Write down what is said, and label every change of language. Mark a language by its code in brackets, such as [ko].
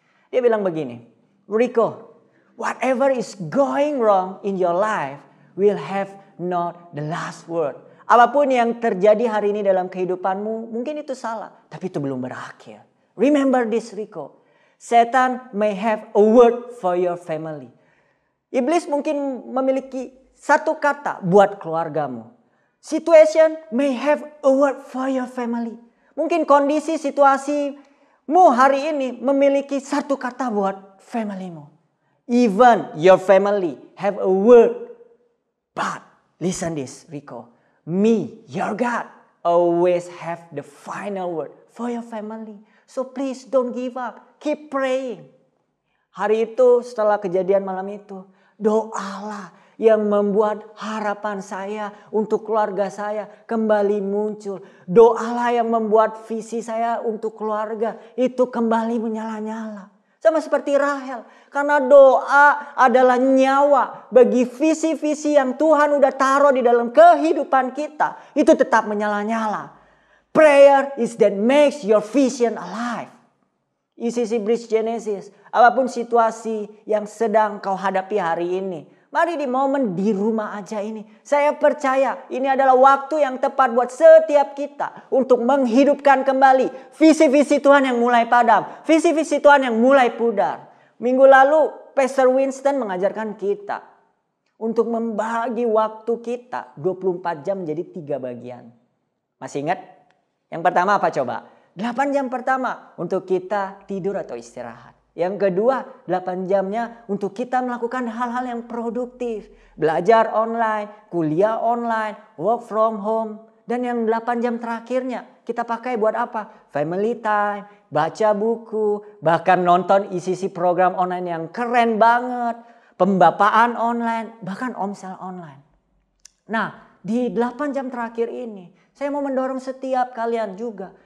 [id] Dia bilang begini, [en] Rico, whatever is going wrong in your life will have not the last word. [id] Apapun yang terjadi hari ini dalam kehidupanmu, mungkin itu salah, tapi itu belum berakhir. [en] Remember this, Rico. Satan may have a word for your family. [id] Iblis mungkin memiliki satu kata buat keluargamu. [en] Situation may have a word for your family. [id] Mungkin kondisi situasimu hari ini memiliki satu kata buat familymu. [en] Even your family have a word. But listen this, Rico. Me, your God, always have the final word for your family. So please don't give up. Keep praying. [id] Hari itu setelah kejadian malam itu, doalah yang membuat harapan saya untuk keluarga saya kembali muncul. Doalah yang membuat visi saya untuk keluarga itu kembali menyala-nyala. Sama seperti Rahel. Karena doa adalah nyawa bagi visi-visi yang Tuhan udah taruh di dalam kehidupan kita. Itu tetap menyala-nyala. [en] Prayer is that makes your vision alive. [id] ECC Bridge Genesis. Apapun situasi yang sedang kau hadapi hari ini. Mari di momen di rumah aja ini. Saya percaya ini adalah waktu yang tepat buat setiap kita. Untuk menghidupkan kembali visi-visi Tuhan yang mulai padam. Visi-visi Tuhan yang mulai pudar. Minggu lalu Pastor Winston mengajarkan kita. Untuk membagi waktu kita 24 jam menjadi 3 bagian. Masih ingat? Yang pertama apa coba? 8 jam pertama untuk kita tidur atau istirahat. Yang kedua, 8 jamnya untuk kita melakukan hal-hal yang produktif. Belajar online, kuliah online, [en] work from home. [id] Dan yang 8 jam terakhirnya kita pakai buat apa? [en] Family time, [id] baca buku, bahkan nonton ECC program online yang keren banget. Pembapaan online, bahkan omsel online. Nah, di 8 jam terakhir ini, saya mau mendorong setiap kalian juga.